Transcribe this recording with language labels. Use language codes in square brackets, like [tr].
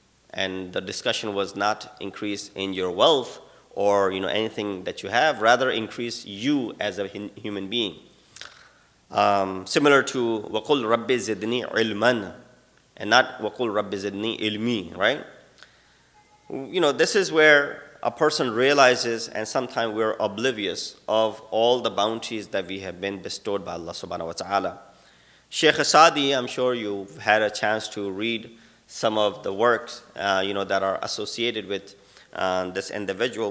[en] And the discussion was not increase in your wealth or anything that you have, rather increase you as a human being. Similar to [ar] وَقُلْ رَبِّ زِدْنِي عِلْمًا, [en] and not [ar] وَقُلْ رَبِّ زِدْنِي إِلْمِي, right? [en] This is where a person realizes, and sometimes we're oblivious of all the bounties that we have been bestowed by Allah subhanahu wa ta'ala. Sheikh Asadi, I'm sure you've had a chance to read some of the works that are associated with this individual.